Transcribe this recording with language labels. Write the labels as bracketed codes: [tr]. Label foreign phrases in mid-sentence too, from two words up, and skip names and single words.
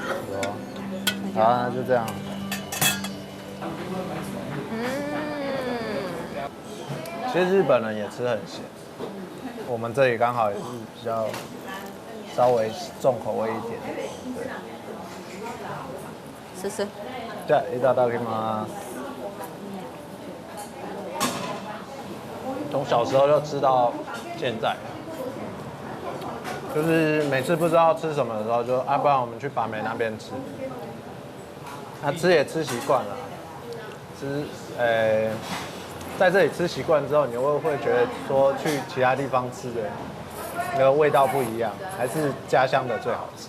[zh] 有啊。好，那就这样。其实日本人也吃很咸，我们这里刚好也是比较稍微重口味一点。试试。 [ja] じゃあいただきます。 [zh] 从小时候就吃到现在，就是每次不知道吃什么的时候就，不然我们去把梅那边吃。吃也吃习惯了，在这里吃习惯之后，你会觉得说去其他地方吃的那个味道不一样，还是家乡的最好吃。